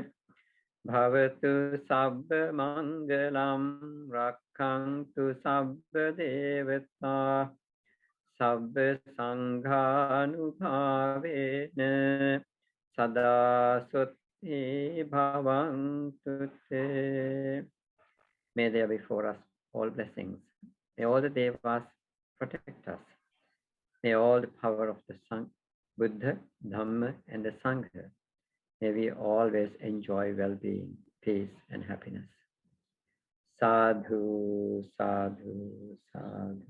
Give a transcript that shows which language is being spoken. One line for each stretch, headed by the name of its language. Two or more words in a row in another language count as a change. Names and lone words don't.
Pali: Bhavatu sabba mangalam rakkhantu sabba devata sabba sanghanubhavena sada sutti bhavantu te.
English: May there be for us all blessings. May all the devas protect us. May all the power of the Buddha, Dhamma, and the Sangha, may we always enjoy well-being, peace, and happiness.
Pali: Sadhu, sadhu, sadhu.